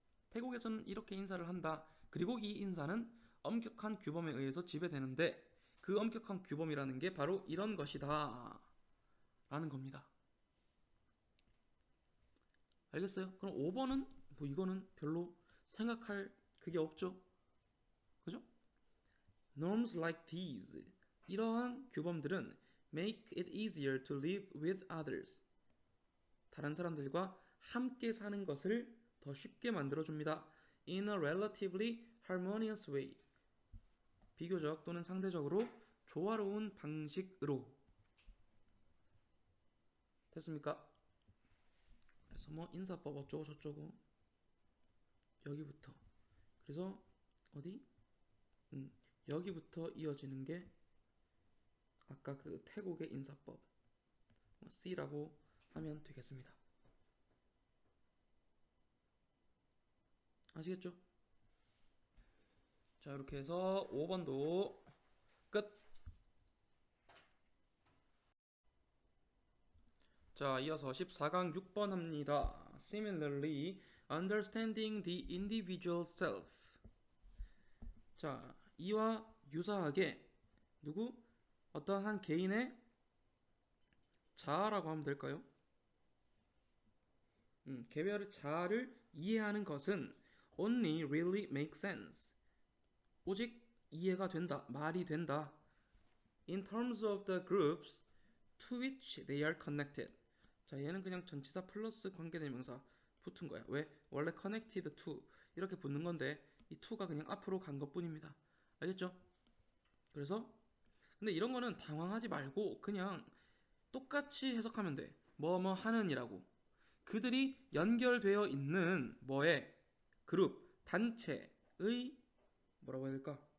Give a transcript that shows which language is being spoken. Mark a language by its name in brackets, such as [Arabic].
[Korean] 태국에서는 이렇게 인사를 한다. 그리고 이 인사는 엄격한 규범에 의해서 지배되는데 그 엄격한 규범이라는 게 바로 이런 것이다 라는 겁니다. 알겠어요? 그럼 5번은 뭐 이거는 별로 생각할 그게 없죠. 그죠? [English] Norms like these [Korean] 이러한 규범들은 [English] make it easier to live with others. [Korean] 다른 사람들과 함께 사는 것을 더 쉽게 만들어줍니다. [English] In a relatively harmonious way. [Korean] 비교적 또는 상대적으로 조화로운 방식으로. 됐습니까? 그래서 뭐 인사법 어쩌고 저쩌고 여기부터. 그래서 어디? 여기부터 이어지는 게 아까 그 태국의 인사법 C라고 하면 되겠습니다. 아시겠죠? 자, 이렇게 해서 5번도 끝. 자, 이어서 14강 6번 합니다. [English] Similarly, understanding the individual self. [Korean] 자, 이와 유사하게 누구? 어떤 한 개인의 자아라고 하면 될까요? 개별의 자아를 이해하는 것은 [English] only really makes sense. [Korean] 오직 이해가 된다, 말이 된다. [English] In terms of the groups to which they are connected. [Korean] 자, 얘는 그냥 전치사 플러스 관계대명사 붙은 거야. 왜? 원래 connected to 이렇게 붙는 건데 이 to가 그냥 앞으로 간 것뿐입니다. 알겠죠? 그래서 근데 이런 거는 당황하지 말고 그냥 똑같이 해석하면 돼. 뭐뭐 하는이라고. 그들이 연결되어 있는 뭐에 그룹, 단체의 뭐라고 해야 될까?